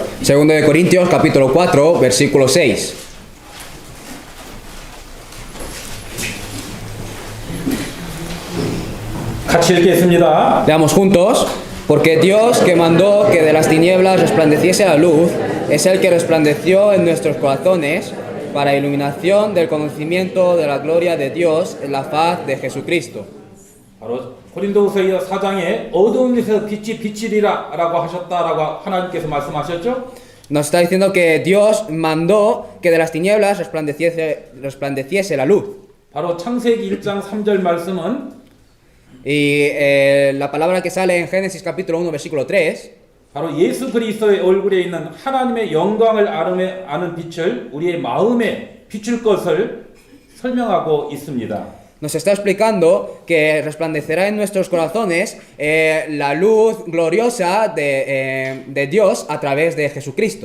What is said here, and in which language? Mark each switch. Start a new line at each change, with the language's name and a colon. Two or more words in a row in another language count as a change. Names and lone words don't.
Spanish: 2 de Corintios capítulo 4 versículo 6.
Korean: 같이 읽겠습니다.
Spanish: Leamos juntos. Porque Dios, que mandó que de las tinieblas resplandeciese la luz, es el que resplandeció en nuestros corazones para iluminación del conocimiento de la gloria de Dios en la faz de Jesucristo.
Korean: 바로 고린도후서 4장에 어두운 데서 빛이 비치리라라고 하셨다라고 하나님께서 말씀하셨죠.
Spanish: Nos está diciendo que Dios mandó que de las tinieblas resplandeciese la luz.
Korean: 바로 창세기 1장 3절 말씀은
Spanish: Y la palabra que sale en Génesis capítulo 1 versículo 3
Korean: 바로 예수 그리스도의 얼굴에 있는 하나님의 영광을 아는 빛을 우리의 마음에 비출 것을 설명하고 있습니다.
Spanish: nos está explicando que resplandecerá en nuestros corazones la luz gloriosa de Dios a través de Jesucristo.